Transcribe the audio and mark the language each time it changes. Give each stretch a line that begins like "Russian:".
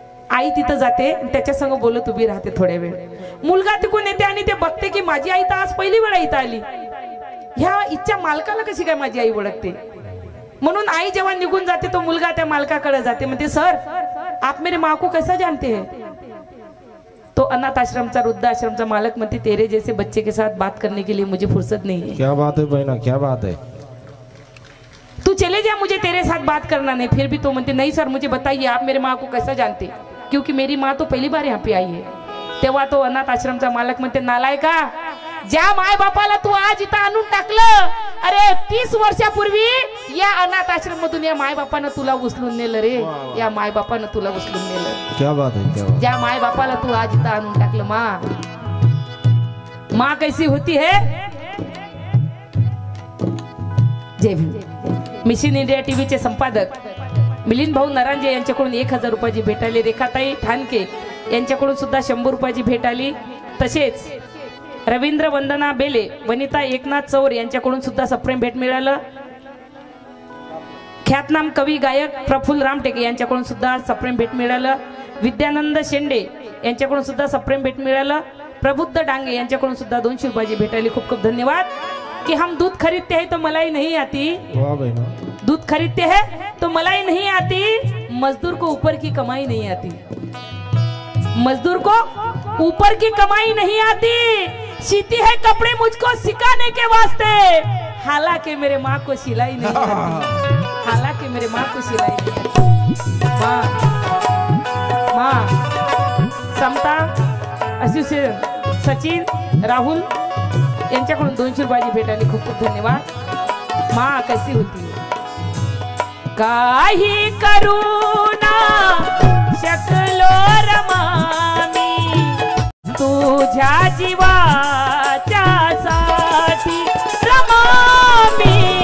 Marathi: आई तिथं जाते, त्याच्या संग बोलत उभी राहते थोड्या वेळ। मुलगा तिकून येते आणि ते बघते की माझी आई तर आज पहिली वेळा इथं आली, ह्या इच्छा मालकाला कशी काय माझी आई ओळखते। म्हणून आई जेव्हा निघून जाते तो मुलगा त्या मालकाकडे जाते, म्हणते,
Hindi: सर आप मेरे माँ को कैसा जानते हैं।
Marathi: तो अनाथ आश्रमचा वृद्धाश्रमचा मालक म्हणते,
Hindi: तेरे जैसे बच्चे के साथ बात करने के लिए मुझे फुर्सत नहीं है। क्या बात है बहना, क्या बात है। तू चले जा, मुझे तेरे साथ बात करना नहीं। फिर भी तो म्हणते, नहीं सर मुझे बताइए आप मेरे माँ को कैसा जानते, क्योंकि मेरी माँ तो पहली बार यहाँ पे आई है।
Marathi: तेव्हा तो अनाथ आश्रमचा मालक म्हणते, नालायका, ज्या माय बापाला तू आज इथं आणून टाकलं, अरे 30 वर्षापूर्वी या अनाथ आश्रम मधून या माय बापानं तुला उचलून नेलं रे, या माय बापानं तुला उचलून नेलं।
Hindi: क्या बात है, क्या बात।
Marathi: ज्या माय बापाला तू आज इथं आणून टाकलं।
Hindi: माँ कैसी होती है।
Marathi: जय भीम। मिशन इंडिया टीव्हीचे संपादक मिलिंद भाऊ नरांजे यांच्याकडून 1000 रुपयाची भेट आली। रेखाताई ठाणके यांच्याकडून सुद्धा 100 रुपयाची भेट आली। तसेच रवींद्र वंदना बेले, वनिता एकनाथ चौर यांच्याकडून सुद्धा सप्रेम भेट मिळालं। ख्यातनाम कवी गायक प्रफुल्ल रामटेके यांच्याकडून सुद्धा सप्रेम भेट मिळालं। विद्यानंद शेंडे यांच्याकडून सुद्धा सप्रेम भेट मिळालं। प्रबुद्ध डांगे यांच्याकडून सुद्धा 200 रुपयाची भेट आली। खूप खूप धन्यवाद।
Hindi: कि हम दूध खरीदते हैं तो मलाई नहीं आती, वाह बहना। दूध खरीदते हैं तो मलाई नहीं आती, मजदूर को ऊपर की कमाई नहीं आती, मजदूर को ऊपर की कमाई नहीं आती। सीती है कपड़े मुझको सिखाने के वास्ते, हालांकि मेरे माँ को सिलाई नहीं आती, हालांकि मेरे माँ को सिलाई नहीं आती।
Marathi: माँ समता असोसिएशन सचिन राहुल यांच्याकडून 200 रुपयाची भेट आली। खूप खूप धन्यवाद।
Hindi: माँ कैसी होती है।
Marathi: काही करुणा शकलो रमामी, तुझ्या जीवाच्या साठी रमामी,